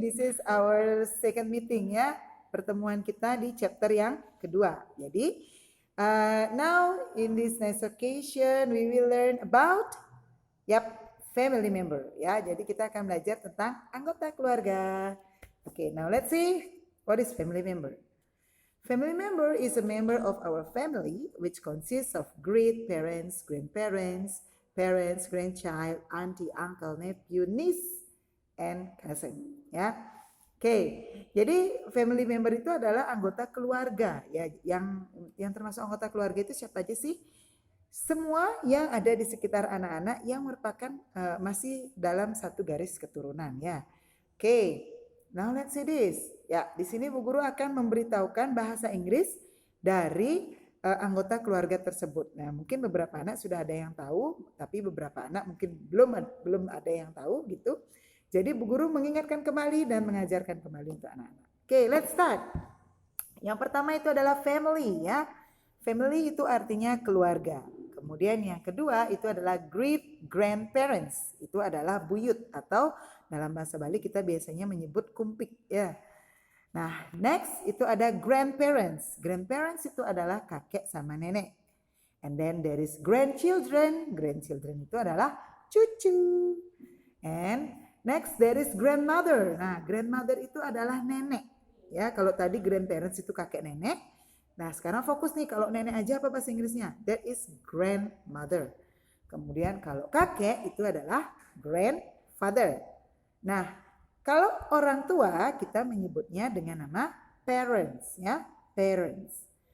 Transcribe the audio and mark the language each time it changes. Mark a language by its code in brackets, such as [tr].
[en] This is our second meeting ya. [id] Pertemuan kita di chapter yang kedua. [en] Jadi, now in this next occasion we will learn about family member ya. [id] Jadi kita akan belajar tentang anggota keluarga. [en] Okay, now let's see what is family member. Family member is a member of our family which consists of great parents, grandparents, parents, grandchild, auntie, uncle, nephew, niece, and cousin. [id] Ya, oke. Jadi family member itu adalah anggota keluarga ya. Yang termasuk anggota keluarga itu siapa aja sih? Semua yang ada di sekitar anak-anak yang merupakan masih dalam satu garis keturunan ya. Oke. [en] Now let's see this. [id] Ya, di sini Bu Guru akan memberitahukan bahasa Inggris dari anggota keluarga tersebut. Nah, mungkin beberapa anak sudah ada yang tahu, tapi beberapa anak mungkin belum ada yang tahu gitu. Jadi Bu Guru mengingatkan kembali dan mengajarkan kembali untuk anak-anak. Oke, [en] let's start. [id] Yang pertama itu adalah family ya. Family itu artinya keluarga. Kemudian yang kedua itu adalah great grandparents. Itu adalah buyut atau dalam bahasa Bali kita biasanya menyebut kumpik ya. Nah, next itu ada grandparents. Grandparents itu adalah kakek sama nenek. [en] And then there is grandchildren. [id] Grandchildren itu adalah cucu. [en] And next there is grandmother. [id] Nah, grandmother itu adalah nenek. Ya, kalau tadi grandparents itu kakek nenek. Nah, sekarang fokus nih kalau nenek aja apa bahasa Inggrisnya? [en] That is grandmother. [id] Kemudian kalau kakek itu adalah grandfather. Nah, kalau orang tua kita menyebutnya dengan nama parents ya, parents.